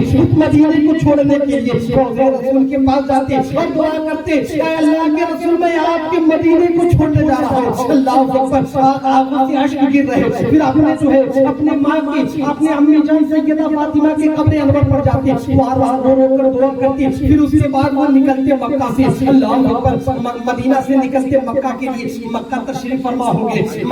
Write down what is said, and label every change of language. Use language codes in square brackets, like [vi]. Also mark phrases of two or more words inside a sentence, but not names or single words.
[ur] اس مدینے کو چھوڑنے کے لیے روضے رسول کے پاس جاتے اور دعا کرتے, اے اللہ کے رسول میں آپ کے مدینے کو چھوڑنے جا رہا ہوں. [ar] اللہ اکبر, [ur] آنکھوں سے اشک گر رہے. پھر آپ نے جو ہے اپنے ماں کی, اپنے امی جان سیدہ فاطمہ کے قبر انور پر جاتے, بار بار رو رو کر دعا کرتے. پھر اس کے بعد وہ نکلتے مکہ سے, [ar] اللہ اکبر, [ur] مدینہ سے نکلتے مکہ کے لیے, مکہ تشریف فرما ہوں گے.